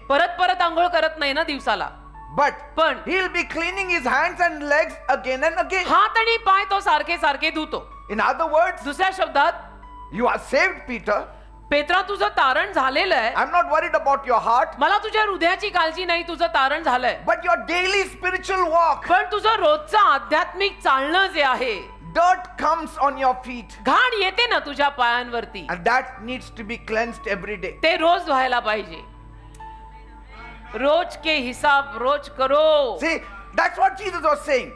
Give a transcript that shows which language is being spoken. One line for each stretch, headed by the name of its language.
Marathi: परत परत आंघोळ करत नाही ना दिवसाला.
English: but
Marathi: पण
English: he'll be cleaning his hands and legs again and again.
Marathi: हात आणि पाय तो सारखे सारखे धुतो.
English: In other words,
Marathi: दुसऱ्या शब्दात
English: you are saved, Peter.
Marathi: Petra तुझं तारण झालेलं आहे.
English: I'm not worried about your heart,
Marathi: मला तुझ्या हृदयाची काळजी नाही. तुझं तारण झालंय.
English: but your daily spiritual walk.
Marathi: पण तुझं रोजचं आध्यात्मिक चालणं जे आहे,
English: Dirt comes on your feet,
Marathi: घाण येते ना तुझ्या पायांवरती.
English: and that needs to be cleansed every day.
Marathi: ते रोज व्हायला पाहिजे.
Hindi: रोज के हिसाब रोज करो.
English: See, that's what Jesus was saying.